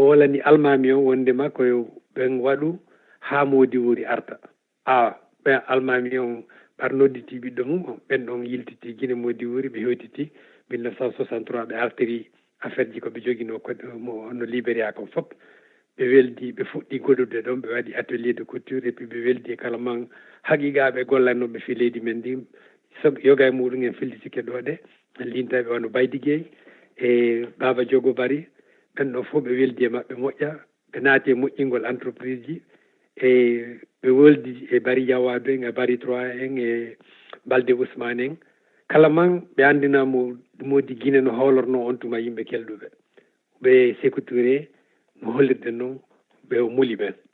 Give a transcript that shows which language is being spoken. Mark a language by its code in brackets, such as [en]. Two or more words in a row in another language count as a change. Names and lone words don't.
[ff] wolani almami on wondema koye ɓen waɗu ha Mody Wuri arta ɓen almami on ɓar nodditi ɓiɗɗo mum o ɓen ɗon yiltiti guine Mody Wuri ɓe hewtiti 1963 ɓe artiri affaire ji koɓe joguino no Libéria ko fop ɓe weldi ɓe fuɗɗi goɗɗude ɗon ɓe waɗi [fr] atelier de couture et puis [ff] ɓe weldi e kala man haqiqaɓe gollannoɓe fi leydi men ndi yoga e muɗum en fellitike ɗo ɗe lintaɓe wano Baydi Gueye e Baba Diogo Bari ɓen ɗon fof ɓe weldi e maɓɓe moƴƴa ɓe naati e moƴƴingol entreprise ji e ɓe weldi e Bari Diawadou en e Bari 3 en e Balde Ousmane en kala man ɓe andinamo Mody Guinée no hawlorno on tuma yimɓe kelɗuɓe ɓe Sékou Touré no hollirde noon ɓe muli ɓen